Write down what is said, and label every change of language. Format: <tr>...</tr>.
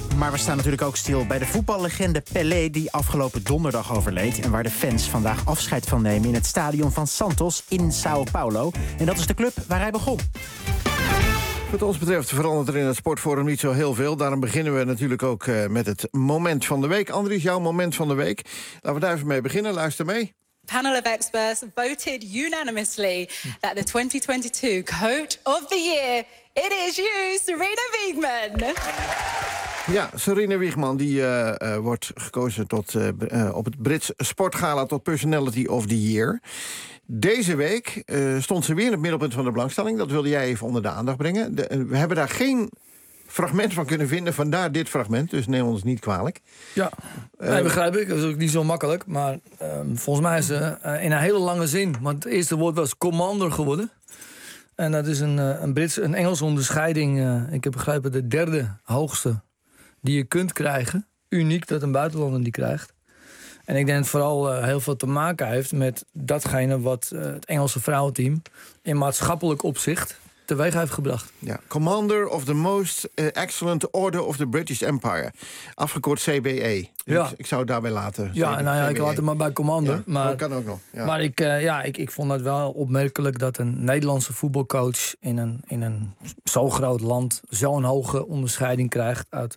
<nl>Maar we staan natuurlijk ook stil bij de voetballegende Pelé, die afgelopen donderdag overleed. En waar de fans vandaag afscheid van nemen in het stadion van Santos in Sao Paulo. En dat is de club waar hij begon. Wat ons betreft verandert er in het sportforum niet zo heel veel. Daarom beginnen we natuurlijk ook met het moment van de week. Andries, jouw moment van de week. Laten we daar even mee beginnen. Luister mee.</nl> <en>Panel of experts voted unanimously that the 2022 coach of the year, it is you, Serena Wiegman.</en> <nl>Ja, Serena Wiegman die wordt gekozen tot op het Brits sportgala tot personality of the year. Deze week stond ze weer in het middelpunt van de belangstelling. Dat wilde jij even onder de aandacht brengen. We hebben daar geen fragment van kunnen vinden, vandaar dit fragment. Dus neem ons niet kwalijk. Ja, nee, begrijp ik. Dat is ook niet zo makkelijk. Maar volgens mij is ze in een hele lange zin, want het eerste woord was commander geworden. En dat is een Engelse onderscheiding. Ik heb begrepen de derde hoogste die je kunt krijgen. Uniek dat een buitenlander die krijgt. En ik denk dat het vooral heel veel te maken heeft met datgene wat het Engelse vrouwenteam in maatschappelijk opzicht teweeg heeft gebracht.</nl> <en>Ja, Commander of the Most Excellent Order of the British Empire.</en> <nl>Afgekort CBE. Dus ja. Ik zou het daarbij laten. Ja, nou ja, CBE. Ik laat het maar bij Commander. Ja, maar dat kan ook nog. Ja. Maar ik vond het wel opmerkelijk dat een Nederlandse voetbalcoach in een zo groot land zo'n hoge onderscheiding krijgt.</nl>